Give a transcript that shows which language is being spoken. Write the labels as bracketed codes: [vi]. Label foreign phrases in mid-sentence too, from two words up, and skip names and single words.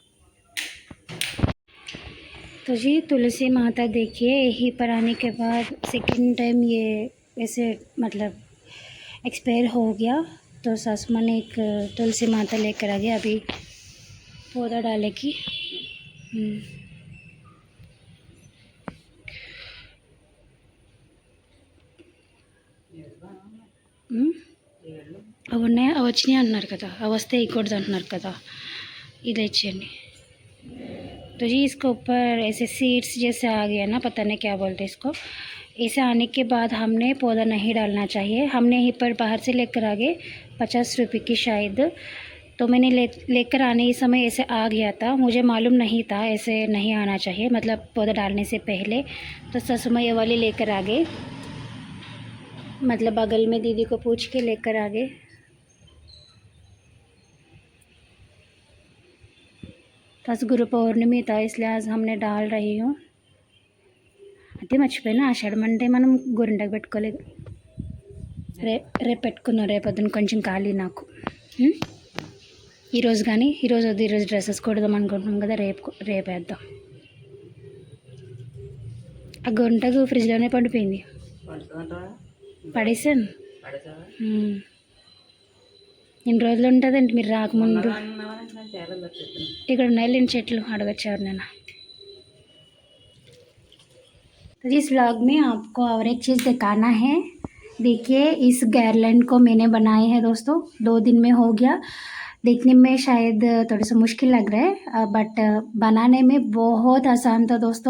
[hi] तो जी तुलसी माता देखिए, यहीं पर आने के बाद सेकंड टाइम ये ऐसे मतलब एक्सपायर हो गया। तो सासू माँ ने एक तुलसी माता लेकर आ गया, अभी पौधा डालेगी। [te] అవి ఉన్నాయి, అవి వచ్చినాయి అంటున్నారు కదా, అవి వస్తే ఇక్కూడదు అంటున్నారు కదా, ఇది ఇచ్చేయండి। [hi] तो जी इसके ऊपर ऐसे सीड्स जैसे आ गया ना, पता नहीं क्या बोलते इसको। ऐसे आने के बाद हमने पौधा नहीं डालना चाहिए। हमने यहीं पर बाहर से लेकर आ गए 50 रुपये की शायद। तो मैंने लेकर आने के समय ऐसे आ गया था, मुझे मालूम नहीं था ऐसे नहीं आना चाहिए, मतलब पौधा डालने से पहले। तो ससुर माँ ये वाली लेकर आ गए, मतलब बगल में दीदी को पूछ के लेकर आ गए। तो आज गुरु पौर्णिमी था, इसलिए आज हमने डाल रही हूँ। [te] అదే మర్చిపోయినా, ఆషాఢం అంటే మనం గోరింటాకు పెట్టుకోలేదు, రేపు పెట్టుకున్నాం, రేపొద్దున కొంచెం ఖాళీ నాకు। ఈరోజు కానీ ఈరోజు వద్దు, ఈరోజు డ్రెస్సెస్ కొడదాం అనుకుంటున్నాం కదా, రేపు వేద్దాం। ఆ గోరింటాకు ఫ్రిడ్జ్లోనే పడిపోయింది, పడేసాను। ఎన్ని రోజులు ఉంటుందండి మీరు రాకముందు? ఇక్కడ ఉన్నాయి లేని చెట్లు, అడగచ్చు ఎవరినైనా। [hi] तो इस व्लॉग में आपको और एक चीज़ दिखाना है। देखिए इस गारलैंड को मैंने बनाए हैं दोस्तों, 2 दिन में हो गया। देखने में शायद थोड़ा सा मुश्किल लग रहा है, बट बनाने में बहुत आसान था दोस्तों।